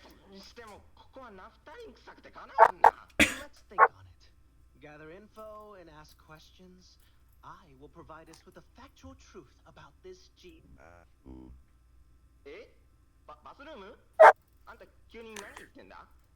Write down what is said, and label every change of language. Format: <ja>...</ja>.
<ja>にしてもここはナフタリン臭くてかなわんな。</ja> <en>Let's think on it. Gather info and ask questions. I will provide us with the factual truth about this G.</en> <ja>え？バスルーム？あんた急に何言ってんだ？</ja>